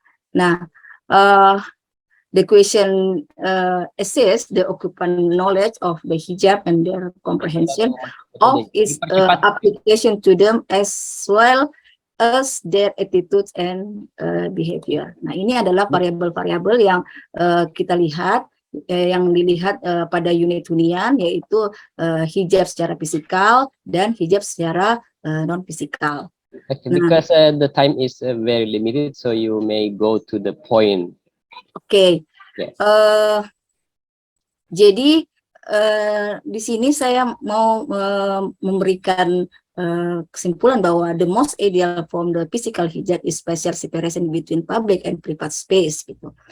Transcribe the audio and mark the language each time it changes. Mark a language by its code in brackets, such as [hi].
[en] Nah, the question assess the occupant knowledge of the hijab and their comprehension of its application to them as well as their attitudes and behavior. [id] Nah, ini adalah variabel-variabel yang kita lihat, yang dilihat pada unit hunian, yaitu hijab secara fisikal dan hijab secara non-fisikal. [en] Because the time is very limited, so you may go to the point. Oke. Yes. [id] Jadi di sini saya mau memberikan kesimpulan bahwa [en] the most ideal form the physical hijab is spatial separation between public and private space gitu.